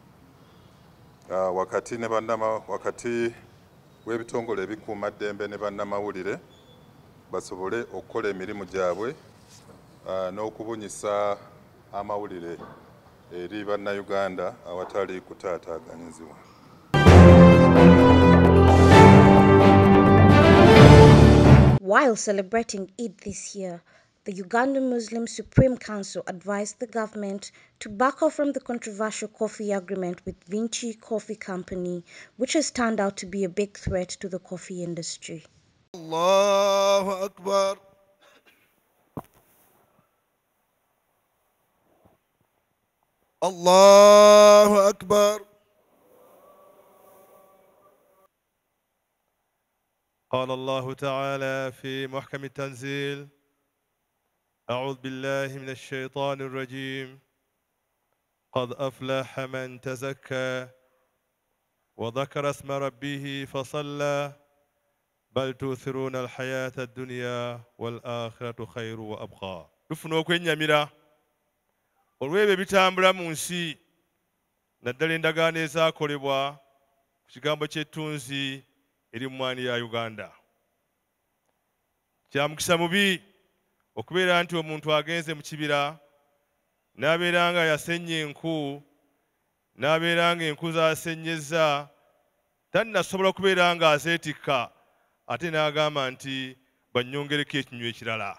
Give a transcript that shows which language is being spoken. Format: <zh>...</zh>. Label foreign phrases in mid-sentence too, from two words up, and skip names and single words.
<lg>wakati w'ebitongole ebikuumaddembe ne bannamawulire basobole okukola emirimu gyabwe n'okubunyisa amawulire eri bannayuganda awatali kutaataaganyizibwa.</lg> <en>While celebrating Eid this year, the Ugandan Muslim Supreme Council advised the government to back off from the controversial coffee agreement with Vinci Coffee Company, which has turned out to be a big threat to the coffee industry.</en> <ar>الله أكبر. الله أكبر. قال الله تعالى في محكم التنزيل: أعوذ بالله من الشيطان الرجيم. قد أفلح من تزكى وذكر اسم ربه فصلى بل تؤثرون الحياة الدنيا والآخرة خير وأبقى.</ar> <lg>tufuna okwennyamira olw'ebyo ebitambula mu nsi naddala endagaano ezaakolebwa ku kigambo ky'ettunzi eri mmwanyi ya Uganda. Kya mukisa mubi okubeera nti omuntu agenze mu kibira n'abeera nga yasennya enku, n'abeera nga enku z'asennyezza tannasobola kubeera nga azeetikka ate n'agamba nti bannyongereko ekinywa ekirala.</lg>